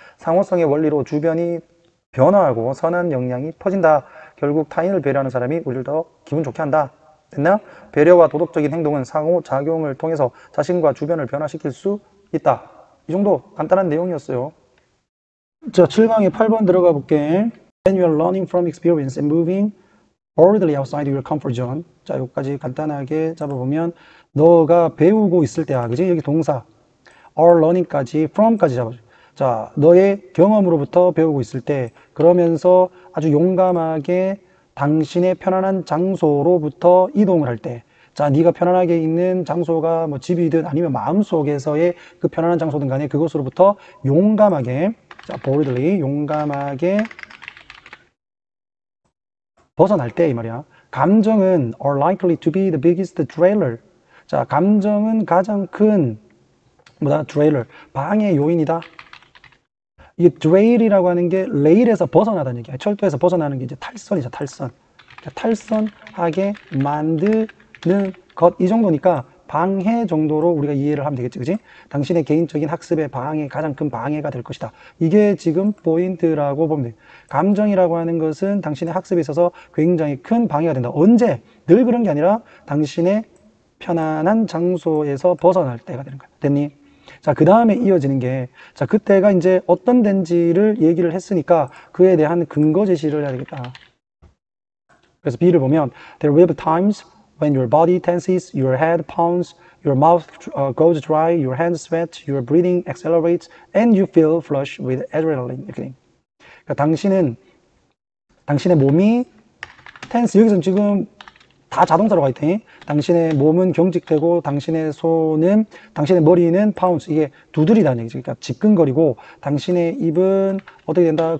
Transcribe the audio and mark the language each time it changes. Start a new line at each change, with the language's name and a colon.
Korean: 상호성의 원리로 주변이 변화하고 선한 영향이 퍼진다. 결국 타인을 배려하는 사람이 우리를 더 기분 좋게 한다. 됐나? 배려와 도덕적인 행동은 상호작용을 통해서 자신과 주변을 변화시킬 수 있다. 이 정도 간단한 내용이었어요. 자, 7강에 8번 들어가 볼게.
English: When you are learning from experience and moving boldly outside your comfort zone.
Korean: 자, 여기까지 간단하게 잡아보면 너가 배우고 있을 때야. 그지? 여기 동사
English: are learning
Korean: 까지 from까지 잡아줘. 자, 너의 경험으로부터 배우고 있을 때, 그러면서 아주 용감하게 당신의 편안한 장소로부터 이동을 할 때, 자, 네가 편안하게 있는 장소가 뭐 집이든 아니면 마음속에서의 그 편안한 장소든 간에 그것으로부터 용감하게, 자, boldly, 용감하게 벗어날 때 이 말이야. 감정은
English: are likely to be the biggest trailer.
Korean: 자, 감정은 가장 큰 trailer, 방해 요인이다. 이게 드레일이라고 하는 게 레일에서 벗어나다는 얘기야. 철도에서 벗어나는 게 이제 탈선이죠, 탈선. 탈선하게 만드는 것, 이 정도니까 방해 정도로 우리가 이해를 하면 되겠지, 그지? 당신의 개인적인 학습의 방해, 가장 큰 방해가 될 것이다. 이게 지금 포인트라고 보면 돼. 감정이라고 하는 것은 당신의 학습에 있어서 굉장히 큰 방해가 된다. 언제? 늘 그런 게 아니라 당신의 편안한 장소에서 벗어날 때가 되는 거야. 됐니? 자, 그 다음에 이어지는 게, 자, 그때가 이제 어떤 데인지를 얘기를 했으니까 그에 대한 근거 제시를 해야 되겠다. 그래서 B를 보면
English: There will be times when your body tenses, your head pounds, your mouth goes dry, your hands sweat, your breathing accelerates, and you feel flush with adrenaline.
Korean: 이렇게. 그러니까 당신의 몸이 tense, 여기서는 지금 다 자동사로 가 있대. 당신의 몸은 경직되고 당신의 손은 당신의 머리는 pounce. 이게 두드리다는 얘기죠. 그러니까 지끈거리고 당신의 입은 어떻게 된다?